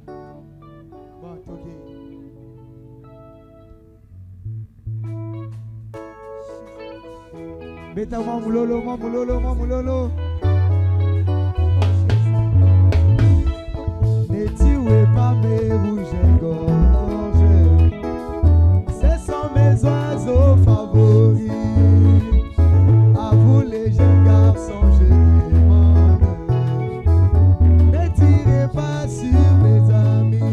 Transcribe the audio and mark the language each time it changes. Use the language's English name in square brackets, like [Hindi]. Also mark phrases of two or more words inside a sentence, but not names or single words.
[French] Bon, ok. [Lingala] Beta mamulolo, mamulolo, mamulolo. [French] Ne tuez pas mes rouges et gorges. Ce sont mes oiseaux favoris. À vous les jeunes garçons, je demande. Ne tirez pas sur mes amis.